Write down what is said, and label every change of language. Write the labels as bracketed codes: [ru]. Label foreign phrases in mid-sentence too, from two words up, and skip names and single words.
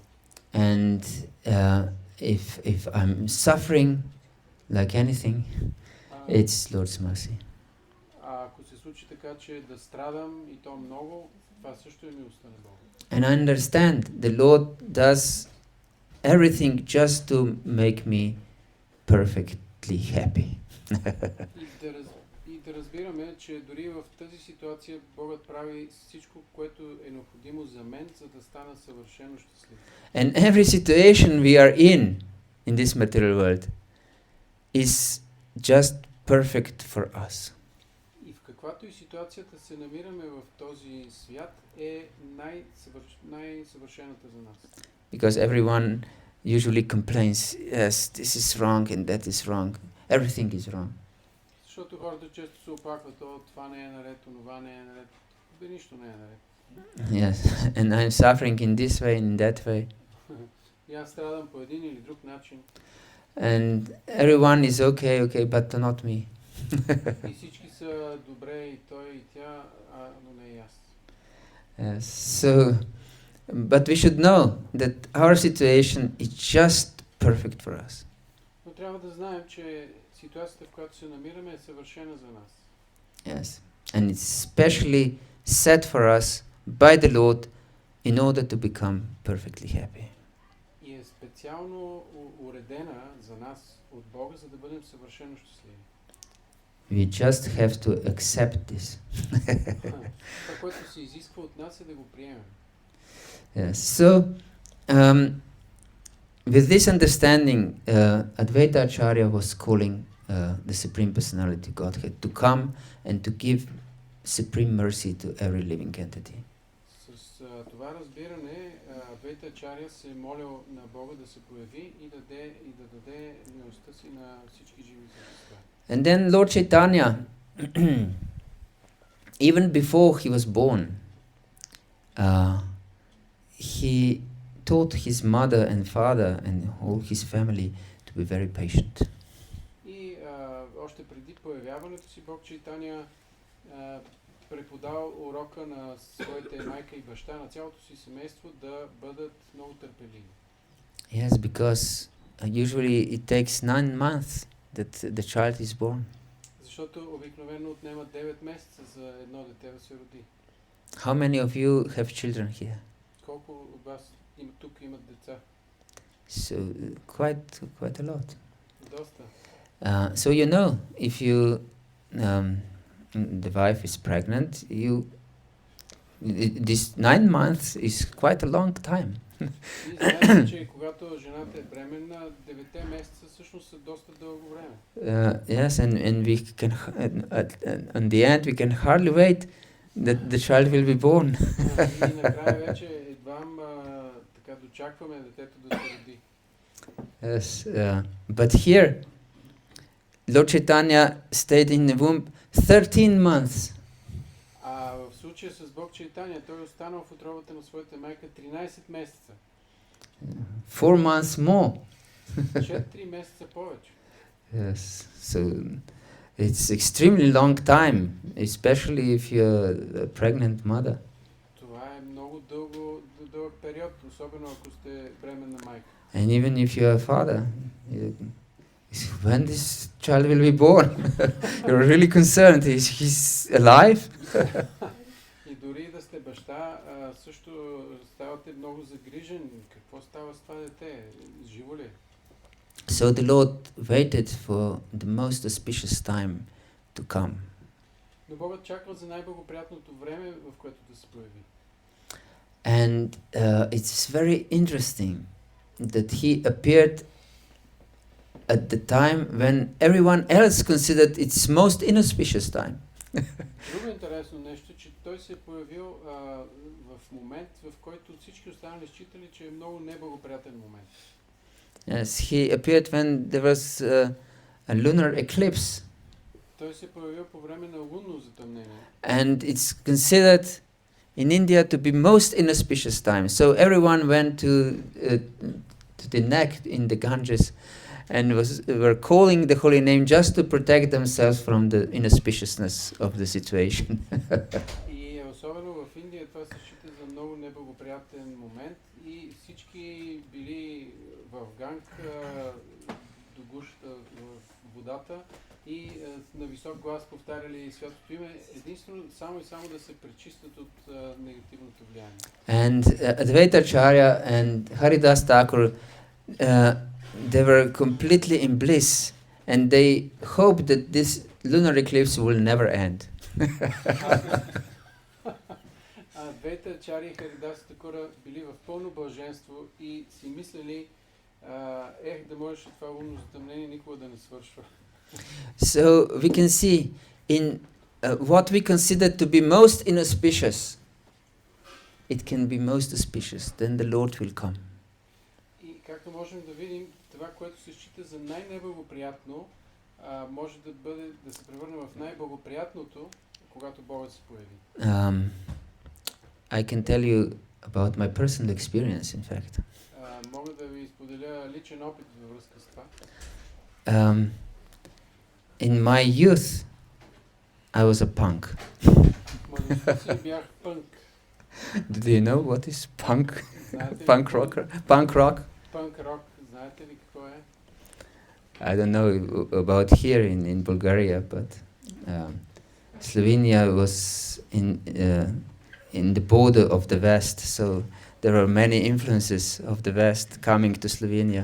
[en] And if I'm suffering like anything, it's Lord's mercy. [bg] Ако се случи така, че да страдам и то много, това също е милостта на Бога. [en] And I understand the Lord does everything just to make me perfectly happy. [bg] И да разбираме, че дори в тази ситуация Богът прави всичко, което е необходимо за мен, за да стана съвършено щастлив. [en] And every situation we are in this material world, is just perfect for us. [bg] И в каквато и ситуацията се намираме в този свят, е най-съвършената за нас. [en] Because everyone usually complains, yes, this is wrong and that is wrong. Everything is wrong. [bg] Защото хората често се оплакват, това не е наред, онова не е наред, нищо не е наред. [en] Yes, and I'm suffering in this way, in that way. [bg] И аз страдам по един или друг начин. [en] And everyone is okay, but not me. [bg] И всички са добре, и той, и тя, но не и аз. [en] Yes, so, but we should know that our situation is just perfect for us. [bg] Но трябва да знаем, че ситуацията, в която се намираме, е съвършена за нас. [en] Yes, and it's specially set for us by the Lord in order to become perfectly happy. [bg] И е специално уредена за нас от Бога, за да бъдем съвършено щастливи. [en] We just have to accept this. [bg] Това, което се изисква от нас, е да го приемем. [en] Yes. So, with this understanding, Advaita Acharya was calling the Supreme Personality Godhead to come and to give supreme mercy to every living entity. [bg] С това разбиране, Адвайта Ачаря се молил на Бога да се появи и да даде милостта си на всички живи същества. [en] And then Lord Caitanya, even before he was born, he taught his mother and father and all his family to be very patient. [bg] И още преди появяването си, Бог Чайтаня преподал урока на своите майка и баща, на цялото си семейство, да бъдат много търпеливи. [en] Yes, because usually it takes 9 months that the child is born. [bg] Защото обикновено отнема 9 месеца за едно дете да се роди. [en] How many of you have children here? [bg] Колко от вас тук имат деца? [en] So quite a lot. [bg] Доста. [en] So you know, if you the wife is pregnant, this 9 months is quite a long time. [bg] И знаете, че когато жената е бременна, 9 месеца всъщност са доста дълго време. [en] Yes, and we can on the end we can hardly wait that the child will be born. [bg] И накрая вече едвам така дочакваме детето да се роди. [en] Yes, but here Lord Caitanya stayed in the womb 13 months. [bg] А в случая с Бог Чайтаня, той останал в утробата на своята майка 13 месеца. [en] 4 months more. [bg] 4 месеца повече. [en] Yes, so it's extremely long time, especially if you're a pregnant mother. [bg] Това е много дълъг период, особено ако сте бременна майка. [en] And even if you're a father, when this child will be born, you're really concerned. He's alive? [bg] И дори да сте баща, също ставате много загрижен. Какво става с това дете? Живо ли? [en] So the Lord waited for the most auspicious time to come. [bg] Но Богът чаква за най-благоприятното време, в което да се появи. [en] And it's very interesting that he appeared at the time when everyone else considered its most inauspicious time. [bg] Друго интересно нещо, че той се е появил в момент, в който всички останали считали, че е много неблагоприятен момент. [en] Yes, he appeared when there was a lunar eclipse. [bg] Той се е появил по време на лунно затъмнение. [en] And it's considered in India to be most inauspicious time. So everyone went to the neck in the Ganges and were calling the holy name just to protect themselves from the inauspiciousness of the situation. [bg] И особено в Индия това се счита за много неблагоприятен момент и всички били в Ганг до гушата в водата и на висок глас повтаряли святото име, единствено само и само да се пречистят от негативното влияние. [en] And Advaita Acharya and Haridas Thakur, they were completely in bliss, and they hoped that this lunar eclipse will never end. [bg] Адвайта Ачаря и Харидас Такура били в пълно блаженство и си мислили, да можеше това лунно затъмнение никога да не свършва. [en] So we can see in what we consider to be most inauspicious, it can be most auspicious. Then the Lord will come. [bg] И както можем да видим, това, което се счита за най-неблагоприятно, може да се превърне в най-благоприятното, когато Богът се появи. [en] I can tell you about my personal experience, in fact. [bg] Мога да ви споделя личен опит във връзка с това. [en] In my youth, I was a punk. [bg] Младостта си бях пънк. [en] Do you know what is punk? Punk rocker? Punk rock? Punk rock, [bg] знаете ли какво е? [en] I don't know about here in Bulgaria, but Slovenia was in the border of the West, so there are many influences of the West coming to Slovenia.